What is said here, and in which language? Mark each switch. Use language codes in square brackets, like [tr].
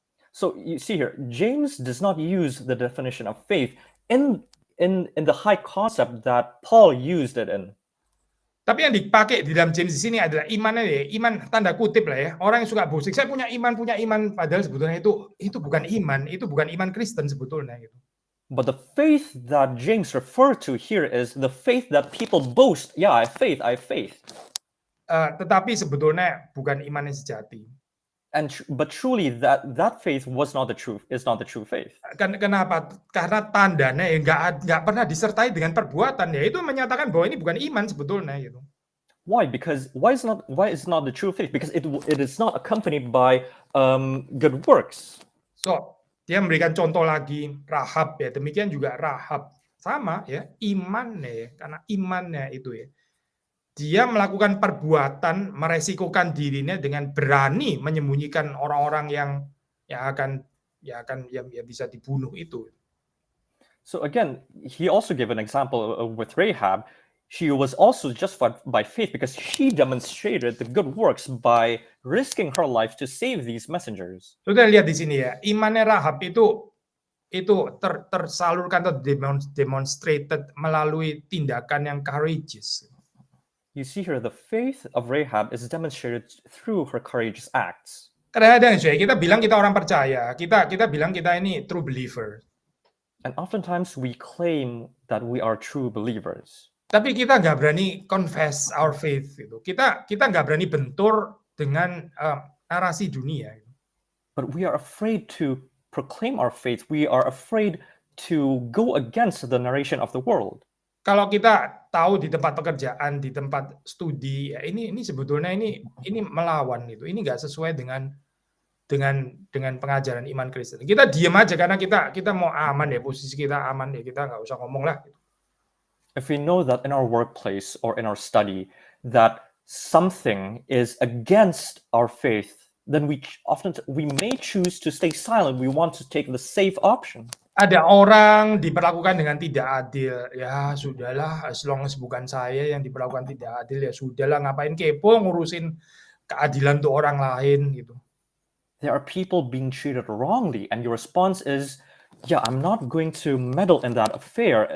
[en] So you see here, James does not use the definition of faith in the high concept that Paul used it in. [id] Tapi yang dipakai di dalam James di sini adalah imannya, ya, iman tanda kutip lah ya. Orang yang suka boasting, saya punya iman, padahal sebetulnya itu bukan iman Kristen sebetulnya gitu. [en] But the faith that James referred to here is the faith that people boast. Yeah, I have faith. [id] Tetapi sebetulnya bukan iman yang sejati. [en] But truly, that faith was not the truth. Is not the true faith. [id] Kenapa? Karena tandanya ya nggak pernah disertai dengan perbuatan, ya, itu menyatakan bahwa ini bukan iman sebetulnya gitu. [en] Why? Because why is not the true faith? Because it is not accompanied by good works. [id] So dia memberikan contoh lagi Rahab, ya, demikian juga Rahab sama ya, imannya ya, karena imannya itu ya, dia melakukan perbuatan, meresikokan dirinya dengan berani menyembunyikan orang-orang yang akan bisa dibunuh itu. [en] So again, he also gave an example with Rahab. She was also justified by faith because she demonstrated the good works by risking her life to save these messengers. [id] Sudah lihat di sini ya, imannya Rahab itu tersalurkan atau demonstrated melalui tindakan yang courageous. [en] You see here, the faith of Rahab is demonstrated through her courageous acts. [id] Kadang-kadang kita bilang kita orang percaya, kita bilang kita ini [en] true believer. And oftentimes we claim that we are true believers. [id] Tapi kita nggak berani [en] confess our faith [id] gitu. Kita nggak berani bentur dengan narasi dunia. [en] But we are afraid to proclaim our faith. We are afraid to go against the narration of the world. [id] Kalau kita tahu di tempat pekerjaan, di tempat studi, ya, ini sebetulnya ini melawan itu. Ini nggak sesuai dengan pengajaran iman Kristen. Kita diam aja karena kita mau aman ya, posisi kita aman ya, kita nggak usah ngomong lah. Gitu. [en] If we know that in our workplace or in our study that something is against our faith, then we may choose to stay silent. We want to take the safe option. [id] Ada orang diperlakukan dengan tidak adil, ya sudahlah, [en] as long as [id] bukan saya yang diperlakukan tidak adil, ya sudahlah, ngapain kepo ngurusin keadilan untuk orang lain gitu. [en] There are people being treated wrongly, and your response is, yeah, I'm not going to meddle in that affair.